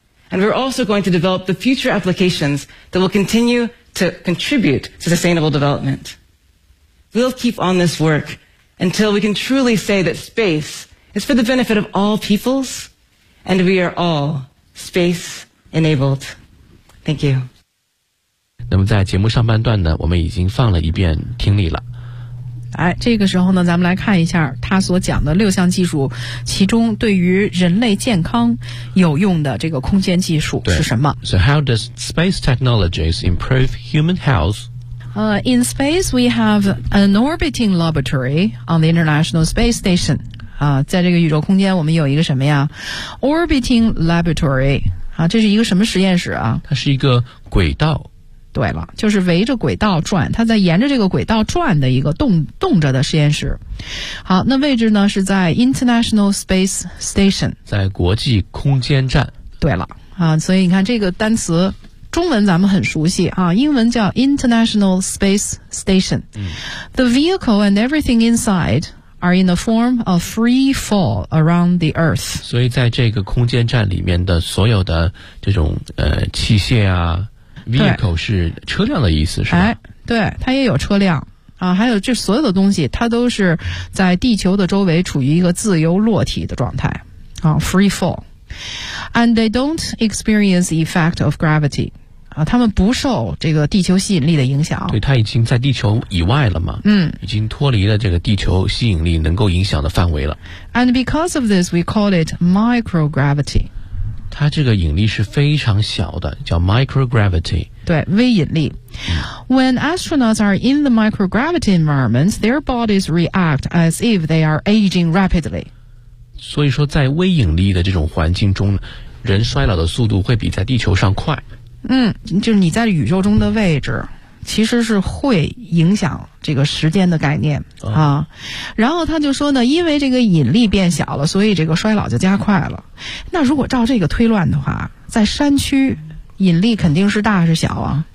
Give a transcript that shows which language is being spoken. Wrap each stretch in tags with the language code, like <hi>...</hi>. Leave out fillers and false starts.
<en>And we're also going to develop the future applications that will continue to contribute to sustainable development. We'll keep on this work until we can truly say that space is for the benefit of all peoples, and we are all space enabled. Thank you.</en> <zh>那么在节目上半段呢，我们已经放了一遍听力了。哎，这个时候呢，咱们来看一下他所讲的六项技术，其中对于人类健康有用的这个空间技术是什么。</zh> <en>So how does space technologies improve human health? In space, we have an orbiting laboratory on the International Space Station.</en> <zh>在这个宇宙空间我们有一个什么呀 ?</zh> <en>Orbiting laboratory.</en> <zh>这是一个什么实验室啊？它是一个轨道。对了，就是围着轨道转，它在沿着这个轨道转的一个动着的实验室。好，那位置呢是在 International Space Station，在国际空间站。对了啊，所以你看这个单词，中文咱们很熟悉啊，英文叫 International Space Station。嗯、</zh> <en>The vehicle and everything inside are in the form of free fall around the Earth。</en> <zh>所以在这个空间站里面的所有的这种器械啊。 Vehicle 是车辆的意思是吧、哎、对它也有车辆啊，还有这所有的东西它都是在地球的周围处于一个自由落体的状态啊</zh> <en>free fall and they don't experience the effect of gravity</en> <zh>啊，它们不受这个地球吸引力的影响，对它已经在地球以外了嘛，嗯，已经脱离了这个地球吸引力能够影响的范围了</zh> <en>and because of this we call it microgravity</en> <zh>它这个引力是非常小的，叫 microgravity。对，微引力。 When astronauts are in the microgravity environment, their bodies react as if they are aging rapidly. 所以说，在微引力的这种环境中，人衰老的速度会比在地球上快。嗯，就是你在宇宙中的位置，其实是会影响这个时间的概念、哦、啊。然后他就说呢，因为这个引力变小了，所以这个衰老就加快了。那如果照这个推断的话，在山区引力肯定是大是小啊？</zh>